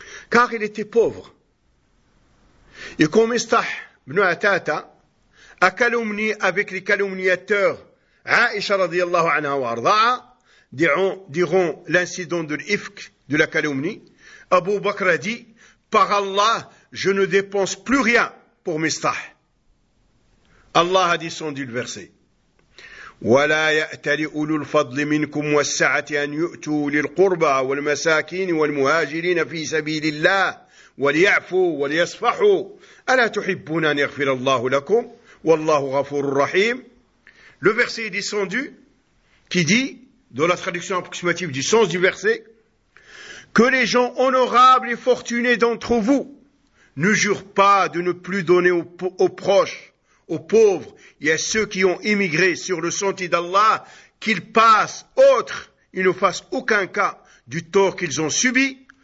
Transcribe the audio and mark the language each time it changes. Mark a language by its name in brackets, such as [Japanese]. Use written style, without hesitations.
[French] Car il était pauvre. Et quand Mistah ibn Athata a calomnié avec les calomniateurs Aisha [Arabic] radiyallahu anha wa arda'a, [French] diront l'incident de l'ifk, de la calomnie, Abu Bakr a dit, par Allah, je ne dépense plus rien pour Mistah. Allah a descendu le verset. [Arabic] ولا يأتل أولو الفضل منكم والسعة أن يؤتوا للقربى والمساكين والمهاجرين في سبيل الله وليعفوا وليصفحوا ألا تحبون أن يغفر الله لكم والله غفور رحيم. [French] Le verset est descendu qui dit, dans la traduction approximative du sens du verset, que les gens honorables et fortunés d'entre vous ne jurent pas de ne plus donner aux proches, aux pauvres et à ceux qui ont émigré sur le sentier d'Allah, qu'ils passent autre, ils ne fassent aucun cas du tort qu'ils ont subi.